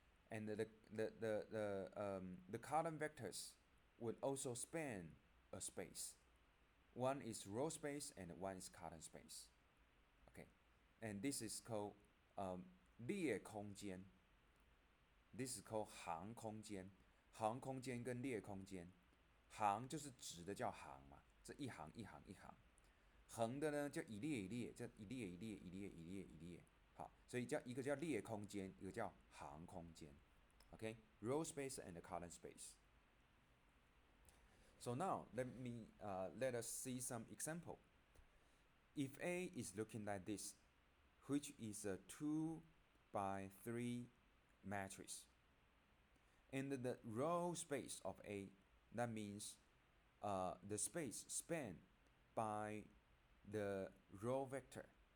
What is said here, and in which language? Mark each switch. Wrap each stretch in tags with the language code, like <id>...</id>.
<en>And the column vectors would also span a space. One is row space and one is column space. Okay, and this is called</en> <zh>列空间.</zh> <en>This is called</en> <zh>行空间. 行空间跟列空间，行就是直的叫行嘛，这一行一行一行，横的呢叫一列一列，这一列一列一列一列一列。好，所以一个叫列空间，一个叫行空间。</zh> <en>Okay, row space and column space. So now let us see some example. If A is looking like this, which is a 2 by 3 matrix, and the row space of A, that means the space spanned by the row vector.</en>